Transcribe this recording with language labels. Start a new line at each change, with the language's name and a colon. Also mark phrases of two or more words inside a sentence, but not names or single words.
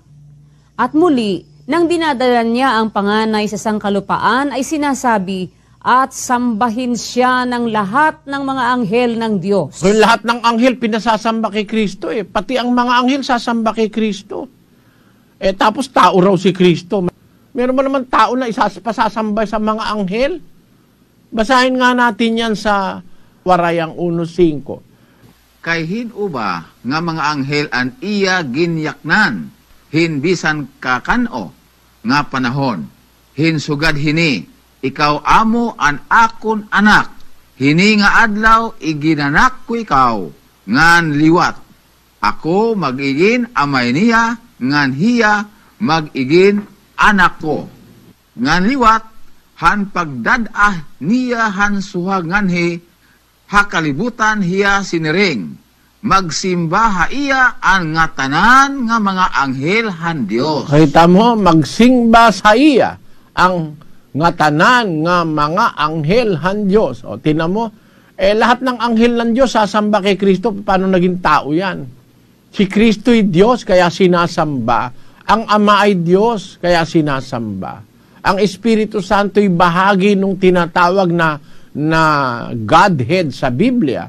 Filipino: At muli, nang dinadala niya ang panganay sa sangkalupaan ay sinasabi, at sambahin siya ng lahat ng mga anghel ng Diyos. So, lahat ng anghel pinasasamba kay Kristo eh. Pati ang mga anghel sasamba kay Kristo. Tapos tao raw si Kristo. Meron ba naman tao na pasasamba sa mga anghel? Basahin nga natin yan sa Warayang 1:5.
Waray: kay hinuba nga mga anghel an iya ginyaknan, hinbisan kakano nga panahon. Hinsugad hini, ikaw amo an akon anak, hini nga adlaw iginanak ko ikaw, ngan liwat. Ako magigin amay niya, ngan hiya magigin anak ko. Ngan liwat, han pagdadah niya han suhaganhi, hakalibutan hiya siniring. Magsimbaha iya ang nga tanan nga mga anghel han Dios. Kita mo, magsimba sa iya ang nga tanan nga mga anghel han Diyos.
Filipino: O, tinan mo, lahat ng anghel ng Diyos sasamba kay Kristo. Paano naging tao yan? Si Kristo ay Diyos, kaya sinasamba. Ang Ama ay Diyos, kaya sinasamba. Ang Espiritu Santo ay bahagi nung tinatawag na Godhead sa Biblia.